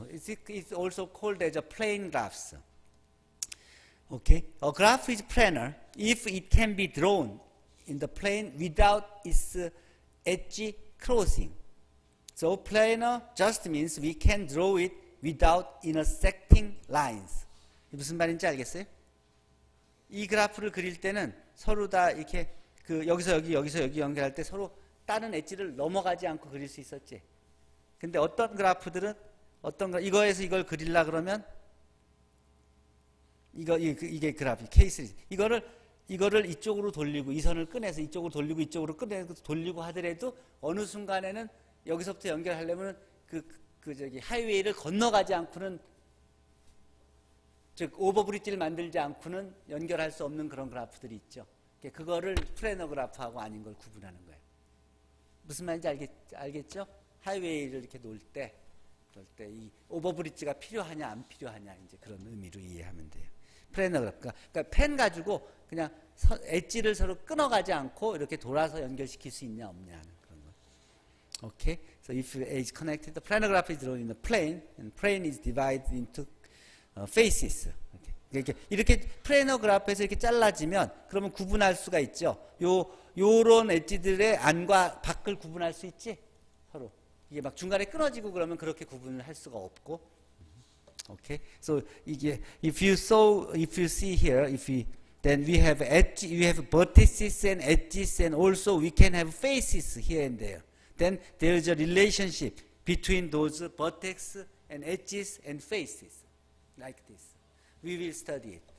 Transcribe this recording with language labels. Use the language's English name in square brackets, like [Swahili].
[English] It's also called as a plane graphs. Okay, a graph is planar if it can be drawn in the plane without its edge crossing. So planar just means we can draw it without intersecting lines. [Korean] 무슨 말인지 알겠어요? 이 그래프를 그릴 때는 서로 다 이렇게 그 여기서 여기 연결할 때 서로 다른 엣지를 넘어가지 않고 그릴 수 있었지. 근데 어떤 그래프들은 이거에서 이걸 그리려 그러면 이게 그래프 케이스 이거를 이쪽으로 돌리고 이 선을 꺼내서 이쪽으로 돌리고 이쪽으로 꺼내서 돌리고 하더라도 어느 순간에는 여기서부터 연결하려면 저기 하이웨이를 건너가지 않고는 즉 오버브릿지를 만들지 않고는 연결할 수 없는 그런 그래프들이 있죠. 그거를 플래너 그래프하고 아닌 걸 구분하는 거예요. 무슨 말인지 알겠죠? 하이웨이를 이렇게 놓을 때 그럴 때 이 오버브릿지가 필요하냐 안 필요하냐 이제 그런 의미로 이해하면 돼요. 플래너 그래프. 그러니까 펜 가지고 그냥 엣지를 서로 끊어가지 않고 이렇게 돌아서 연결시킬 수 있냐 없냐 하는 그런 거. [English] Okay. So if A is connected, the planar graph is drawn in the plane, and plane is divided into faces. [Korean] 이렇게 플래너 그래프에서 이렇게 잘라지면 그러면 구분할 수가 있죠. 요런 엣지들의 안과 밖을 구분할 수 있지. 서로 이게 막 중간에 끊어지고 그러면 그렇게 구분을 할 수가 없고. [English] Okay. So [Korean] 이게 [English] if you see here, then we have edge, we have vertices and edges, and also we can have faces here and there. Then there is a relationship between those vertex and edges and faces, like this. We will study it.